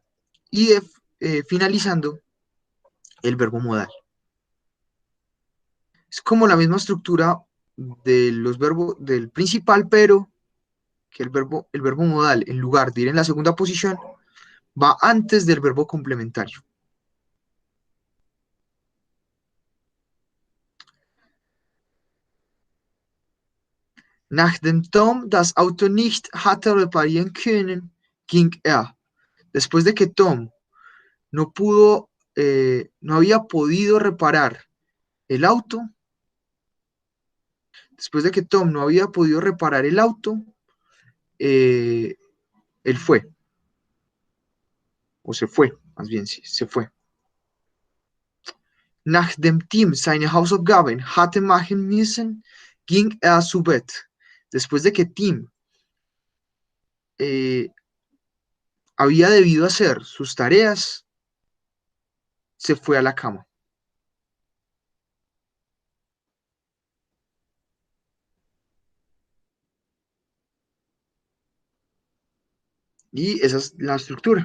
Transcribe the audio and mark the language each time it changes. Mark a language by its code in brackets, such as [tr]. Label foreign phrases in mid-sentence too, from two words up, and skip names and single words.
[es] Y finalizando, el verbo modal. Es como la misma estructura de los verbos del principal, pero que el verbo modal, en lugar de ir en la segunda posición, va antes del verbo complementario. [de] Nachdem Tom das Auto nicht hatte reparieren können, ging er. [es] Después de que Tom no había podido reparar el auto, después de que Tom no había podido reparar el auto, él fue, o se fue, más bien, sí, se fue. [de] Nachdem Tim seine Hausaufgaben hatte machen müssen, ging er zu Bett. [es] Después de que Tim había debido hacer sus tareas, se fue a la cama. Y esa es la estructura.